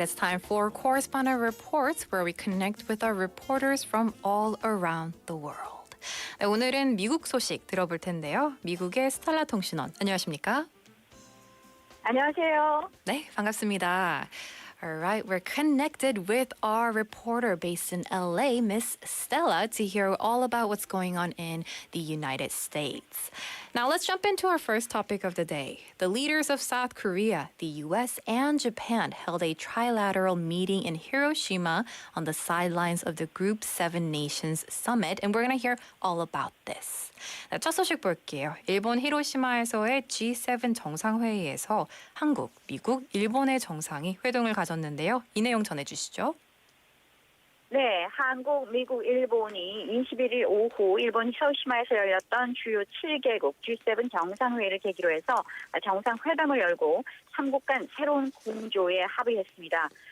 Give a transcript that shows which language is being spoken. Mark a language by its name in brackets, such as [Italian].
[English] It's time for Correspondent Reports, where we connect with our reporters from all around the world. [Korean] 네, 오늘은 미국 소식 들어볼 텐데요. 미국의 스텔라 통신원, 안녕하십니까? 안녕하세요. 네, 반갑습니다. [English] All right, we're connected with our reporter based in LA, Miss Stella, to hear all about what's going on in the United States. Now let's jump into our first topic of the day. The leaders of South Korea, the US, and Japan held a trilateral meeting in Hiroshima on the sidelines of the Group 7 Nations Summit, and we're going to hear all about this. [Korean] 네, 첫 소식 볼게요. 일본 히로시마에서의 G7 정상회의에서 한국, 미국, 일본의 정상이 회동을 가졌는데요. 이 내용 전해주시죠. 네, 한국, 미국, 일본이 21일 오후 일본 히로시마에서 열렸던 주요 7개국 G7 정상회의를 계기로 해서 정상회담을 열고 3국 간 새로운 공조에 합의했습니다.